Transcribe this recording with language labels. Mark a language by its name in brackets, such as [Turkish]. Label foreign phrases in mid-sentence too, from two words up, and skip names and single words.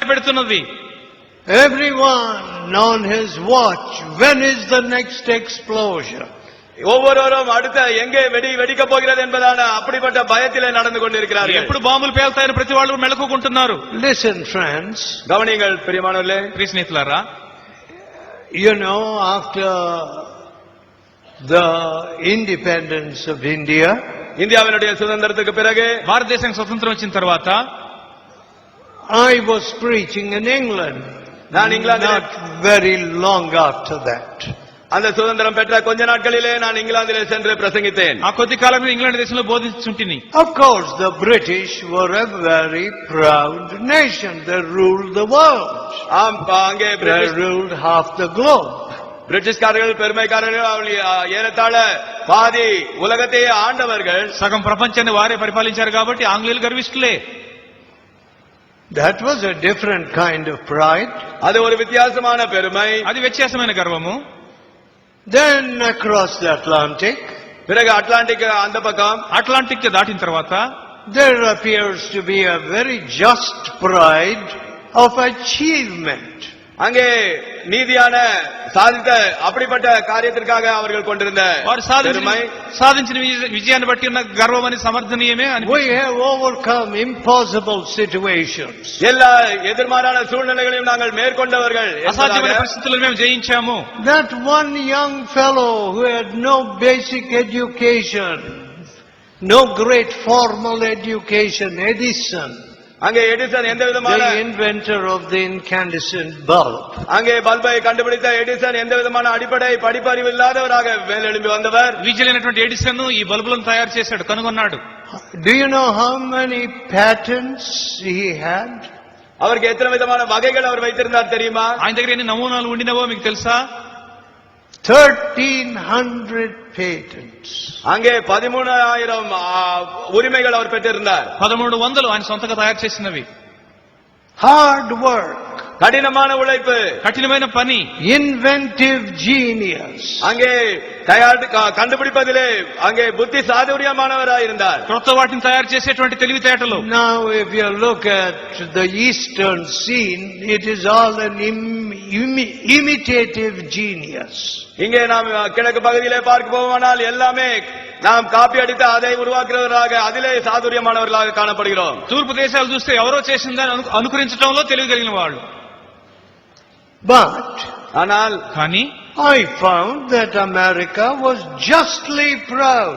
[Telugu] పెడుతున్నది. [English] Everyone on his watch. When is the next explosion? [Tamil] ஒவ்வொருவரும் அடுத்த எங்கே வெடிக்க போகிறது என்பதான அப்படிப்பட்ட பயத்திலே நடந்து கொண்டிருக்கிறார்கள். [Telugu] ఎప్పుడు బాంబులు పేల్తాయని ప్రతి వాళ్ళు మెలకుకుంటున్నారు. [English] Listen, friends. [Tamil] கவனிங்கள் பிரியமானவர்களே, [Telugu] ప్రియ స్నేహితులారా, [English] you know, after the independence of India, [Tamil] இந்தியாவினுடைய சுதந்திரத்துக்கு பிறகு, [Telugu] భారతదేశానికి స్వతంత్రం వచ్చిన తర్వాత [English] I was preaching in England. [Tamil] நான் இங்கிலாந்தில் [English] not very long after that. [Tamil] அந்த சுதந்திரம் பெற்ற கொஞ்ச நாட்களிலே நான் இங்கிலாந்திலே சென்று பிரசங்கித்தேன். [Telugu] ఆ కొద్ది కాలంలో ఇంగ్లాండ్ దేశంలో బోధించుంటిని. [English] Of course, the British were a very proud nation. They ruled the world. [Tamil] அங்கே [English] They ruled half the globe. [Tamil] பிரிட்டிஷ்காரர்கள் பெருமைக்காரர்கள், ஏறத்தாழ பாதி உலகத்தையே ஆண்டவர்கள். [Telugu] సగం ప్రపంచాన్ని వారే పరిపాలించారు కాబట్టి ఆంగ్లేయులు గర్విష్ఠులే. [English] That was a different kind of pride. [Tamil] அது ஒரு வித்தியாசமான பெருமை, [Telugu] అది వ్యత్యాసమైన గర్వము. [English] Then across the Atlantic, [Tamil] பிறகு அட்லாண்டிக் அந்த பக்கம், [Telugu] అట్లాంటిక్ దాటిన తర్వాత [English] there appears to be a very just pride of achievement. [Tamil] அங்கே நீதியான சாதித்த அப்படிப்பட்ட காரியத்திற்காக அவர்கள் கொண்டிருந்த [Telugu] వారు సాధించిన విజయాన్ని బట్టి ఉన్న గర్వం అని సమర్థనీయమే అని. [English] We have overcome impossible situations. [Tamil] எல்லா எதிர்மாறான சூழ்நிலைகளையும் நாங்கள் மேற்கொண்டவர்கள். [Telugu] అసాధ్యమైన పరిస్థితులను మేము జయించాము. [English] That one young fellow who had no basic education, no great formal education, Edison, [Tamil] அங்கே எடிசன் எந்த விதமான, [English] the inventor of the incandescent bulb, [Tamil] அங்கே பல்பை கண்டுபிடித்த எடிசன் எந்த விதமான அடிப்படை படிப்பறிவு இல்லாதவராக மேலெழும்பி வந்தவர். [Telugu] విజయమైనటువంటి ఎడిసన్ ఈ బల్బులను తయారు చేశాడు, కనుగొన్నాడు. [English] Do you know how many patents he had? [Tamil] அவருக்கு எத்தனை விதமான வகைகள் அவர் வைத்திருந்தார் தெரியுமா? [Telugu] ఆయన దగ్గర ఎన్ని నమూనాలు ఉండినవో మీకు తెలుసా? [English] 1300 patents. [Tamil] அங்கே 13,000 உரிமைகள் அவர் பெற்றிருந்தார். [Telugu] 1300 ఆయన సొంతగా తయారు చేసినవి. [English] Hard work, [Tamil] கடினமான உழைப்பு, [Telugu] కఠినమైన పని, [English] inventive genius. [Tamil] அங்கே கண்டுபிடிப்பதிலே அங்கே புத்தி சாதுரியமானவராக இருந்தார். [Telugu] కొత్త వాటిని తయారు చేసేటువంటి తెలివితేటలు. [English] Now if you look at the eastern scene, it is all an imitative genius. [Tamil] இங்கே நாம் கிழக்கு பகுதியிலே பார்க்க போவோமானால் எல்லாமே நாம் காப்பி அடித்து அதை உருவாக்குறவராக, அதிலே சாதுரியமானவர்களாக காணப்படுகிறோம். [Telugu] తూర్పు దేశాలు చూస్తే ఎవరో చేసిందని అనుకరించడంలో తెలివి కలిగిన వాళ్ళు. [English] But [Tamil] ஆனால் [Telugu] కానీ [English] I found that America was justly proud.